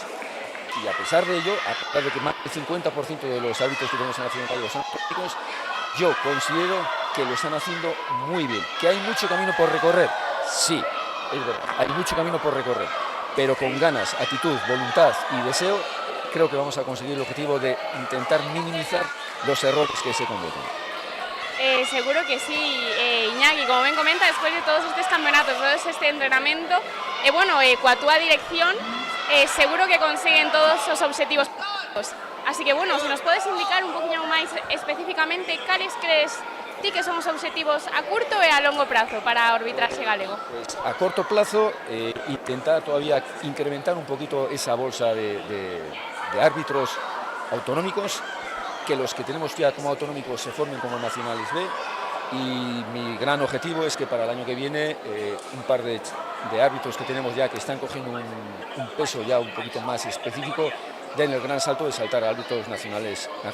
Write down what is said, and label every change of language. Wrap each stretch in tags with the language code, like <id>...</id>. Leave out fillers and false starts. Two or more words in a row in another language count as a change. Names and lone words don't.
<es>Y a pesar de ello, a pesar de que más del 50% de los árbitros que tenemos en la Federación Gallega son autonómicos, yo considero que lo están haciendo muy bien. ¿Que hay mucho camino por recorrer? Sí, es verdad, hay mucho camino por recorrer, pero con ganas, actitud, voluntad y deseo, creo que vamos a conseguir el objetivo de intentar minimizar los errores que se cometen. Seguro que sí, Iñaki,</es> <gl>como ben comenta, despois de todos estes campeonatos, todo este entrenamento, bueno, coa túa dirección, seguro que consiguen todos os obxectivos. Así que, bueno, se nos podes indicar un poquinho máis especificamente cales crees ti que son os obxectivos a curto e a longo prazo para o arbitraxe galego?</gl> <es>Pues a corto plazo, intentar todavía incrementar un poquito esa bolsa de árbitros autonómicos, que los que tenemos ya como autonómicos se formen como nacionales B, y mi gran objetivo es que para el año que viene un par de árbitros que tenemos ya que están cogiendo un peso ya un poquito más específico, den el gran salto de saltar a árbitros nacionales A.</es>